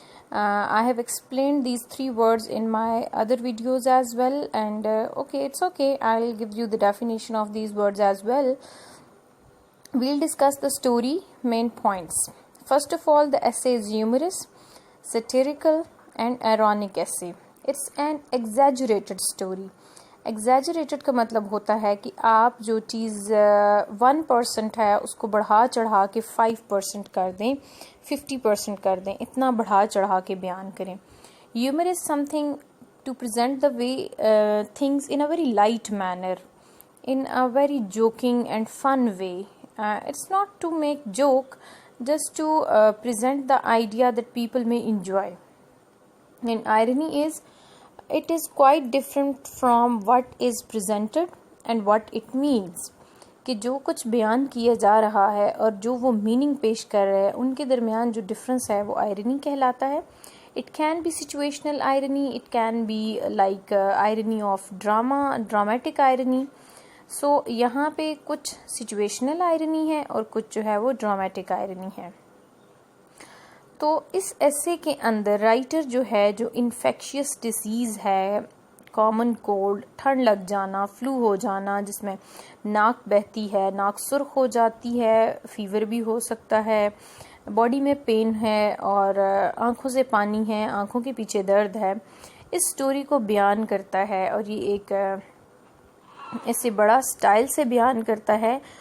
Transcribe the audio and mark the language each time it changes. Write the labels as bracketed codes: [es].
[en] I have explained these 3 words in my other videos as well, and it's okay, I'll give you the definition of these words as well. We'll discuss the story, main points. First of all, the essay is humorous, satirical and ironic essay. It's an exaggerated story. [ur] Exaggerated کا مطلب ہوتا ہے کہ آپ جو چیز 1% ہے اس کو بڑھا چڑھا کے 5% کر دیں, 50% کر دیں, اتنا بڑھا چڑھا کے بیان کریں. [en] Humor is something to present the way things in a very light manner, in a very joking and fun way. It's not to make joke, just to present the idea that people may enjoy. And irony is, it is quite different from what is presented and what it means. [ur] کہ جو کچھ بیان کیا جا رہا ہے اور جو وہ میننگ پیش کر رہے ہیں ان کے درمیان جو ڈفرنس ہے وہ آئرنی کہلاتا ہے. [en] It can be situational irony, it can be like irony of dramatic irony. [ur] So یہاں پہ کچھ situational irony ہے اور کچھ جو ہے وہ dramatic irony ہے. تو اس ایسے کے اندر رائٹر جو ہے, جو انفیکشیس ڈیزیز ہے, کامن کولڈ, ٹھنڈ لگ جانا, فلو ہو جانا, جس میں ناک بہتی ہے, ناک سرخ ہو جاتی ہے, فیور بھی ہو سکتا ہے, باڈی میں پین ہے اور آنکھوں سے پانی ہے, آنکھوں کے پیچھے درد ہے, اس سٹوری کو بیان کرتا ہے اور یہ ایک ایسے بڑا سٹائل سے بیان کرتا ہے.